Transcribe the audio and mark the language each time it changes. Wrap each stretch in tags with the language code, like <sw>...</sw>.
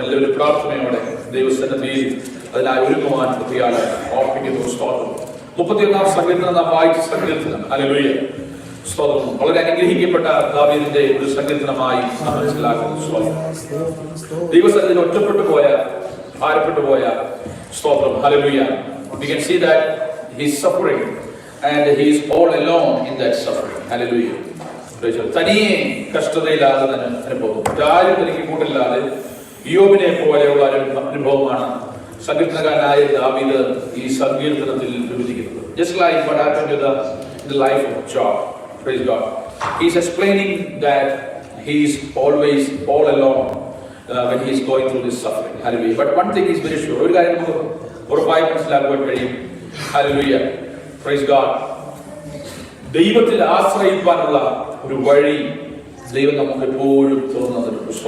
<ml>എല്ലാവരും പ്രാർത്ഥനയോടെ ദൈവസന്നിധിയിൽ അതിനായി ഒരുങ്ങുവാൻ കൃത്യയാൽ ഓർപ്പിക്കുന്നു. സ്തോത്രം. 31-ാം സങ്കീർത്തനം നാം വായിച്ച സങ്കീർത്തനം. ഹല്ലേലൂയ, സ്തോത്രം. വളരെ അനുഗ്രഹിക്കപ്പെട്ട ദാവീദിന്റെ ഒരു സങ്കീർത്തനമായി നാം മനസ്സിലാക്കുന്നു. സ്തോത്രം. ദൈവസന്നിധിയിൽ ഒറ്റപ്പെട്ടു പോയ, ഭാരപ്പെട്ടു പോയ, സ്തോത്രം. Hallelujah.</ml> <en>We can see that he is suffering and he is all alone in that suffering. Hallelujah.</en> <ml>തനിയെ കഷ്ടതയില്ലാതെ അനുഭവം, ആരും തനിക്ക് കൂട്ടില്ലാതെ യോബിനെ പോലെയുള്ള ഒരു അനുഭവമാണ് സങ്കീർത്തനകാരനായ ദാവീദ് ഈ സങ്കീർത്തനത്തിൽ വിവരിക്കുന്നത്.</ml> <en>Just like what happened to the life of Job. Praise God. He is explaining that he is always all alone when he is going through this suffering. Hallelujah. But one thing is very sure.</en> <ml>ഒരു കാര്യം നമുക്ക് ഉറപ്പായി മനസ്സിലാക്കുവാൻ കഴിയും.</ml> <en>Hallelujah. Praise God.</en> <ml>ദൈവത്തിൽ ആശ്രയിക്കാനുള്ള ഒരു വഴി ദൈവം നമുക്ക് എപ്പോഴും തുറന്നിട്ടുണ്ട്.</ml>